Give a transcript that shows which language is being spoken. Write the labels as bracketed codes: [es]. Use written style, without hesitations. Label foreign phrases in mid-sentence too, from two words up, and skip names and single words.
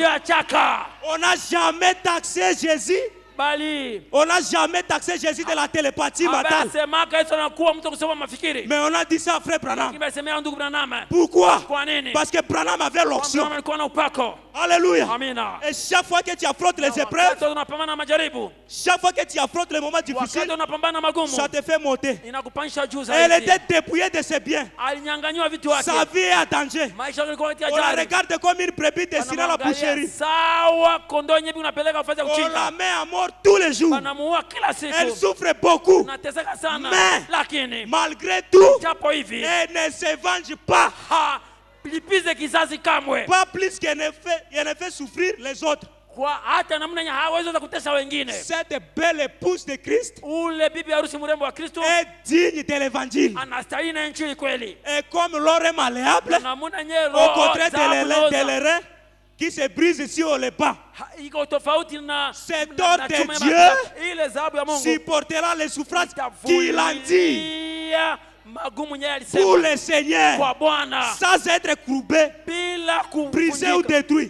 [fr] On n'a jamais taxé Jésus. On n'a jamais taxé Jésus de la télépathie mentale. Mais on a dit ça à frère Branham. Pourquoi? Parce que Branham avait l'onction. Alléluia. [sw] Amina. [fr] Et chaque fois que tu affrontes les épreuves, [sw] unapambana na majaribu, [fr] chaque fois que tu affrontes les moments difficiles, [sw] wakati unapambana magumu, [fr] ça te fait monter. [sw] inakupandisha juu [fr] Elle [sw] zaidi. [fr] était dépouillée de ses biens. [sw] Alinyang'anywa vitu wake. [fr] Sa vie est en danger. [sw] Maisha yake yalikuwa katika [fr] On la [sw] hatari. [fr] regarde comme une brebis destinée à la boucherie. [sw] Sawa kondoo yenyewe unapeleka kufanya [fr] On la [sw] kuchinja. [fr] met à mort tous les jours. [sw] Wanamuua kila siku. [fr] Elle souffre beaucoup. [sw] Unateseka sana. [fr] Mais, [sw] lakini [fr] malgré tout, [sw] japo hivi, [fr] elle ne se venge pas. [sw] lipize kizazi kamwe. [fr] Pas plus qu'elle ne fait souffrir les autres. [sw] Kwa hata namna yenye hawezi kutesa wengine. [fr] Cette belle épouse de Christ [sw] Ule bibi harusi mrembo wa Kristo [fr] est digne de l'évangile. [sw] anastahili na injili kweli. [fr] Et comme l'or est malléable, au contraire de l'airain qui se brise ici au pas. Cet or de Dieu supportera les souffrances qu'il a dit pour le Seigneur, sans être courbé, brisé ou détruit.